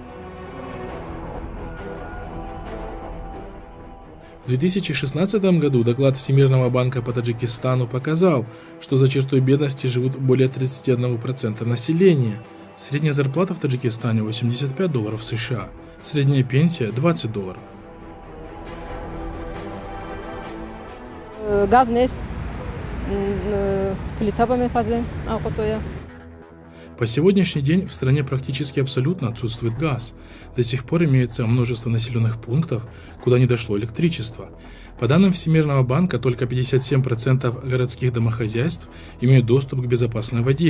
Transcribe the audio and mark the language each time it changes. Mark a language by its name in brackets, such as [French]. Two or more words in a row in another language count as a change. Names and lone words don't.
[Russian] В 2016 году доклад Всемирного банка по Таджикистану показал, что за чертой бедности живут более 31% населения. Средняя зарплата в Таджикистане $85 США, средняя пенсия $20. [Tajik] Газ нест, плита помепазе, алкотоя. [Russian] По сегодняшний день в стране практически абсолютно отсутствует газ. До сих пор имеется множество населенных пунктов, куда не дошло электричество. По данным Всемирного банка, только 57% городских домохозяйств имеют доступ к безопасной воде.